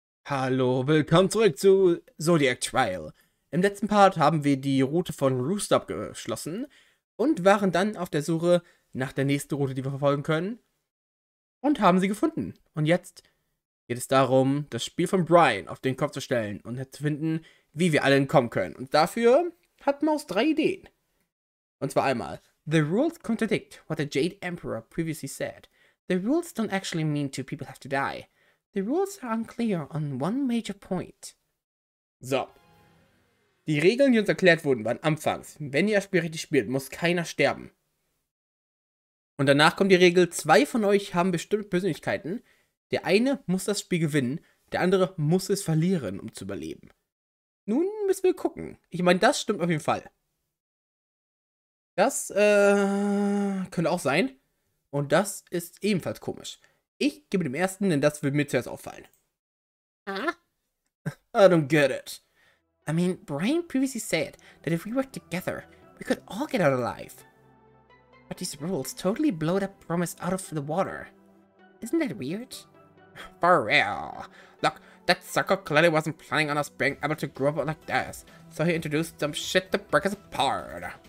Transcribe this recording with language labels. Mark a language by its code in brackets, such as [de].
[de] Hallo, willkommen zurück zu Zodiac Trial. Im letzten Part haben wir die Route von Roost abgeschlossen und waren dann auf der Suche nach der nächsten Route, die wir verfolgen können, und haben sie gefunden. Und jetzt geht es darum, das Spiel von Brian auf den Kopf zu stellen und zu finden, wie wir alle entkommen können. Und dafür hat Maus 3 Ideen. Und zwar einmal: [en] The rules contradict what the Jade Emperor previously said. The rules don't actually mean two people have to die. The rules are unclear on one major point. So. [de] Die Regeln, die uns erklärt wurden, waren anfangs: Wenn ihr das Spiel richtig spielt, muss keiner sterben. Und danach kommt die Regel: Zwei von euch haben bestimmte Persönlichkeiten. Der eine muss das Spiel gewinnen, der andere muss es verlieren, um zu überleben. Nun müssen wir gucken. Ich meine, das stimmt auf jeden Fall. Das könnte auch sein. Und das ist ebenfalls komisch. Ich gebe dem ersten, denn das wird mir zuerst auffallen. Huh? [en] I don't get it. I mean, Brian previously said that if we work together, we could all get out alive. But these rules totally blow that promise out of the water. Isn't that weird? For real. Look, that sucker clearly wasn't planning on us being able to grow up like this, so he introduced some shit to break us apart.